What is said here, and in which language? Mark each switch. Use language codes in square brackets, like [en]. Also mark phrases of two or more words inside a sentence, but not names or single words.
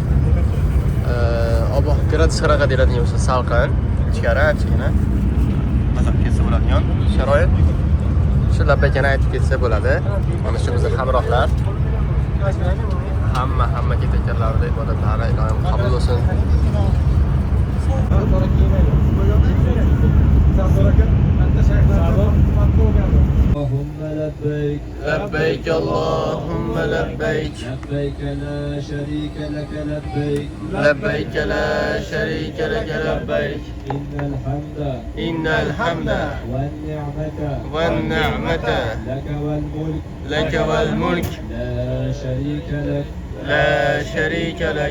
[uz] Ob-havo gradus qanaqa deyiladigan bo'lsa, salqin, ichkari kichkina mazab ketsa bo'ladigan sharoit. Shu labbaykani aytib ketsa bo'ladi. Mana shu bizning hamrohlar. Hamma ketayotganlarda ibodatlari ilohim qabul bo'lsin. [ar] اللهم لبيك لبيك اللهم لبيك لبيك لا شريك لك لبيك لبيك لا شريك لك لبيك إن الحمد والنعمة لك والملك لا شريك لك